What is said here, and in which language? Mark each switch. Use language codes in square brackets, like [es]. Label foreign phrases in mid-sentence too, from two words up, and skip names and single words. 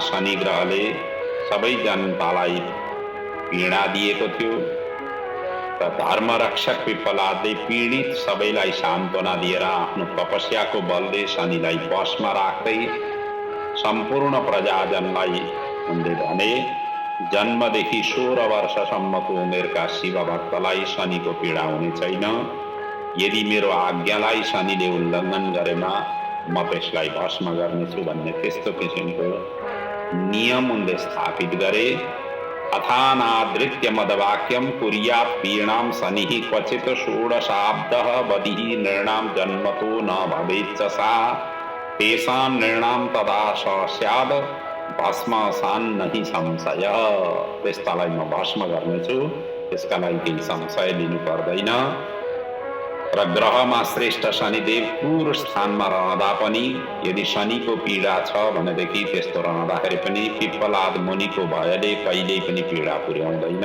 [ne] शनि ग्रहले सबै जनतालाई पीडा दिएको थियो र धर्मरक्षक पिप्पलादले पीडित सबैलाई सान्त्वना दिएर आफ्नो तपस्याको बलले शनिलाई वशमा राख्दै सम्पूर्ण प्रजाजनलाई उनले भने, जन्मदेखि 16 वर्षसम्मको उमेरका शिवभक्तलाई शनिको पीडा हुने छैन। यदि मेरो आज्ञालाई शनिले उल्लङ्घन गरेमा म त्यसलाई भस्म गर्नेछु भन्ने त्यस्तो किसिमको नियम उनले स्थापित गरे। [sa] अथानादृत्य मदवाक्यम कुर्यात् पीडां शनिः क्वचित् 16 बदिः नृणां जन्मतो न भवेच्च सा तेषां नृणां तदा स स्याद् भस्म सान्नहि संशय। [ne] त्यस्तालाई म भस्म गर्नेछु, त्यसका लागि केही संशय लिनु पर्दैन। र ग्रहमा श्रेष्ठ शनिदेव क्रूर स्थानमा रहँदा पनि यदि शनिको पीडा छ भनेदेखि त्यस्तो रहँदाखेरि पनि पिप्पलाद मुनिको भयले कहिल्यै पनि पीडा पुर्याउँदैन।